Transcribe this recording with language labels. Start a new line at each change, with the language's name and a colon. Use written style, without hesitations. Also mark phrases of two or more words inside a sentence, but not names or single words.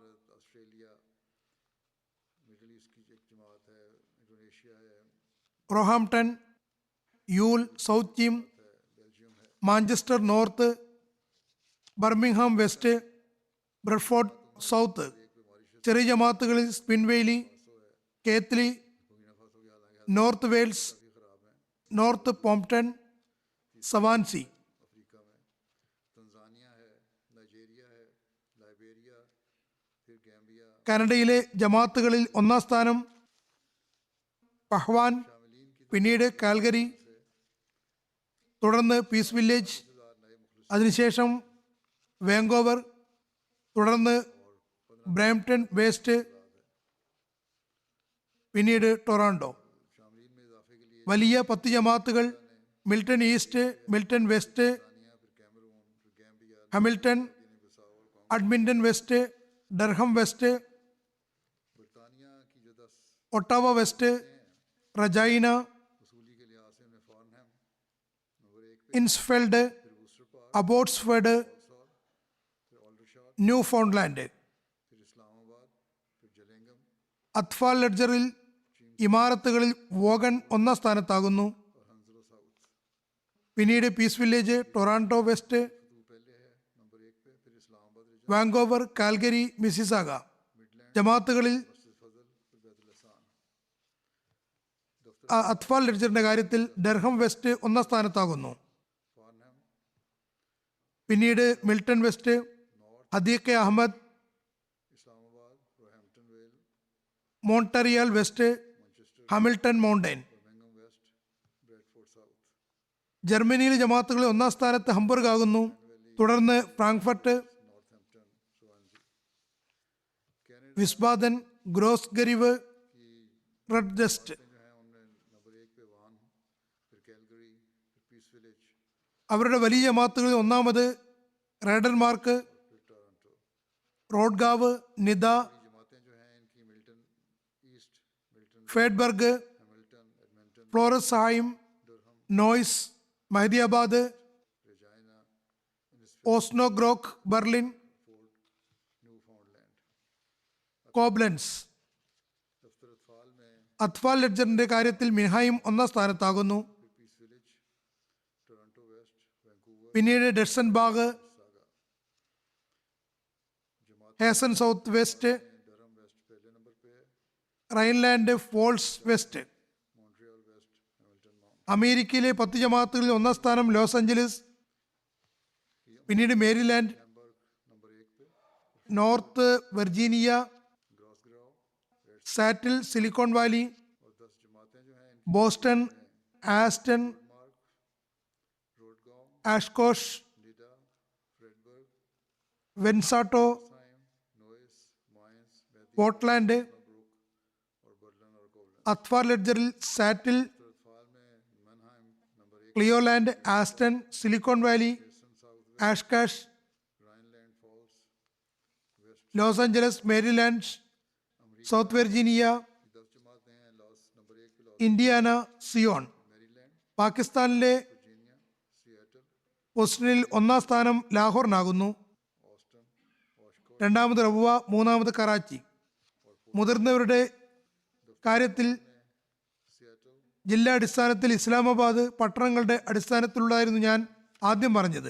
Malayalam: റോഹാംപ്ടൺ, യൂൽ, സൗത്ത് ചീം, മാഞ്ചസ്റ്റർ നോർത്ത്, ബർമിംഗ്ഹാം വെസ്റ്റ്, ബ്രെഡ്ഫോർഡ് സൗത്ത്. ചെറിയ ജമാഅത്തുകളിൽ സ്പിൻവേലി, കേത്ലി, നോർത്ത് വെയിൽസ്, നോർത്ത് പോംപ്ടൺ, സവാൻസി.
Hindi: अफ्रीका में तंजानिया है, नाइजीरिया है, लाइबेरिया, फिर गैम्बिया।
Malayalam: കാനഡയിലെ ജമാഅത്തുകളിൽ ഒന്നാം സ്ഥാനം പഹ്വാൻ, പിന്നീട് കാൽഗരി, തുടർന്ന് പീസ് വില്ലേജ്, അതിനുശേഷം വാങ്കോവർ, തുടർന്ന് ബ്രാംപ്ടൺ വെസ്റ്റ്, പിന്നീട് ടൊറാൻഡോ. വലിയ 10 ജമാഅത്തുകൾ മിൽട്ടൺ ഈസ്റ്റ്, മിൽട്ടൺ വെസ്റ്റ്, ഹാമിൽട്ടൺ, അഡ്മിന്റൺ വെസ്റ്റ്, ഡർഹം വെസ്റ്റ്,
Hindi: बरतानिया की जो 10
Malayalam: ഒട്ടാവ വെസ്റ്റ്, റജൈന,
Hindi: वसूली के लिहाज से उनमें फॉर्नहम नंबर 1 पे,
Malayalam: ഇൻസ്ഫെൽഡ്, അബോട്ട്സ്ഫെഡ്,
Hindi: फिर ऑल्डरशॉट,
Malayalam: ന്യൂ ഫൗണ്ട്ലാൻഡ്.
Hindi: फिर इस्लामाबाद, फिर जलेंगम
Malayalam: അത്ഫാൽ ലെഡ്ജറിൽ ഇമാരത്തുകളിൽ വോഗൺ ഒന്നാം സ്ഥാനത്താകുന്നു.
Hindi: और हंसलो साउथ।
Malayalam: പിന്നീട് പീസ് വില്ലേജ്, ടൊറാൻഡോ വെസ്റ്റ്,
Hindi: तो पहले है नंबर 1 पे, फिर इस्लामाबाद रीजन,
Malayalam: വാങ്കോവർ, കാൽഗരി, മിസിസാഗ. ജമാഅത്തുകളിൽ
Hindi: मस्जिद फजल, फिर बैतुल एहसान।
Malayalam: അത്ഫാൽ ലെഡ്ജറിന്റെ കാര്യത്തിൽ ഡർഹം വെസ്റ്റ് ഒന്നാം സ്ഥാനത്താകുന്നു.
Hindi: फॉर्नहम,
Malayalam: പിന്നീട് മിൽട്ടൺ വെസ്റ്റ്, ഹദീഖെ അഹമ്മദ്,
Hindi: इस्लामाबाद, रोहैम्पटन वेल,
Malayalam: മോൺട്ടറിയാൽ വെസ്റ്റ്,
Hindi: मैनचेस्टर,
Malayalam: ഹാമിൽട്ടൺ മൗണ്ടൻ.
Hindi: बर्मिंघम वेस्ट, ब्रेडफोर्ड साउथ।
Malayalam: ജർമ്മനിയിലെ ജമാഅത്തുകളിൽ ഒന്നാം സ്ഥാനത്ത് ഹംബർഗ് ആകുന്നു. തുടർന്ന് ഫ്രാങ്ക്ഫർട്ട്,
Hindi: नॉर्थहैम्पटन, स्वानसी। कनाडा
Malayalam: വിസ്ബാദൻ, ഗ്രോസ്ഗരിവ്, റഡ്ജസ്റ്റ്.
Hindi: जो है उनमें नंबर 1 पे वान, फिर कैलगरी, फिर पीस विलेज,
Malayalam: അവരുടെ വലിയ ജമാഅത്തുകളിൽ ഒന്നാമത് റേഡൻമാർക്ക്,
Hindi: फिर टोरंटो।
Malayalam: റോഡ്ഗാവ്, നിദ,
Hindi: बड़ी जमातें जो हैं इनकी मिल्टन ईस्ट, मिल्टन
Malayalam: ഫേഡ്ബർഗ്,
Hindi: हैमिल्टन, एडमंटन,
Malayalam: ഫ്ലോറസ് ഹായിം, നോയ്സ്, മഹദിയാബാദ്,
Hindi: रेजाइना,
Malayalam: ഓസ്നോഗ്രോക്ക്, ബെർലിൻ,
Hindi: फोर्ट, न्यू फाउंडलैंड।
Malayalam: കോബ്ലൻസ്.
Hindi: दफ्तर अतफाल में
Malayalam: അത്ഫാൽ ലെഡ്ജറിന്റെ കാര്യത്തിൽ മിൻഹായും ഒന്നാം സ്ഥാനത്താകുന്നു.
Hindi: फिर पीस विलेज, टोरंटो वेस्ट, वैंकूवर,
Malayalam: പിന്നീട് ഡെഡ്സൺ ബാഗ്,
Hindi: सागा। जमात
Malayalam: ഹേസൻ സൗത്ത് വെസ്റ്റ്,
Hindi: डरहम वेस्ट पहले नंबर पे है,
Malayalam: റൈൻലാൻഡ് ഫോൾസ് വെസ്റ്റ്.
Hindi: मॉन्ट्रियल वेस्ट, हैमिल्टन माउंट।
Malayalam: അമേരിക്കയിലെ 10 ജമാഅത്തുകളിൽ ഒന്നാം സ്ഥാനം ലോസ് ആഞ്ചലസ്, പിന്നീട് മേരിലാൻഡ്,
Hindi: हैम्बर्ग नंबर 1 पे,
Malayalam: നോർത്ത് വെർജീനിയ,
Hindi: ग्रॉसग्राव,
Malayalam: സാറ്റിൽ, സിലിക്കോൺ വാലി,
Hindi: और 10 जमातें जो हैं इनकी
Malayalam: ബോസ്റ്റൺ, ആസ്റ്റൺ,
Hindi: मार्क, रोडगांव,
Malayalam: ആഷ്കോഷ്,
Hindi: निडा, फ्रेडबर्ग,
Malayalam: വെൻസാട്ടോ,
Hindi: साइम, नोइस, माइंस, मैदी,
Malayalam: പോർട്ട്ലാൻഡ്.
Hindi: ब्रुक और बर्लिन और कोवलन।
Malayalam: അത്ഫാൽ ലെഡ്ജറിൽ സാറ്റിൽ,
Hindi: अतफाल में मनहाइम नंबर 1,
Malayalam: ക്ലിയോലാൻഡ്, ആസ്റ്റൺ, സിലിക്കോൺ വാലി,
Hindi: हेसन साउथ वेस्ट,
Malayalam: ആഷ്കാഷ്,
Hindi: राइनलैंड फॉल्स वेस्ट।
Malayalam: ലോസ് ആഞ്ചലസ്, മേരിലാൻഡ്, സൗത്ത് വെർജീനിയ,
Hindi: 10 जमातें हैं लॉस नंबर 1 पे, लॉस,
Malayalam: ഇന്ത്യാന, സിയോൺ.
Hindi: मैरीलैंड,
Malayalam: പാകിസ്ഥാനിലെ
Hindi: वर्जीनिया, सिएटल,
Malayalam: പൊസിഷനിൽ ഒന്നാം സ്ഥാനം ലാഹോറിനാകുന്നു.
Hindi: ऑस्टन, वॉशको,
Malayalam: രണ്ടാമത് റബുവ, മൂന്നാമത് കറാച്ചി. മുതിർന്നവരുടെ കാര്യത്തിൽ
Hindi: सिएटल,
Malayalam: ജില്ലാ അടിസ്ഥാനത്തിൽ ഇസ്ലാമാബാദ്, പട്ടണങ്ങളുടെ അടിസ്ഥാനത്തിലുള്ളതായിരുന്നു ഞാൻ ആദ്യം പറഞ്ഞത്.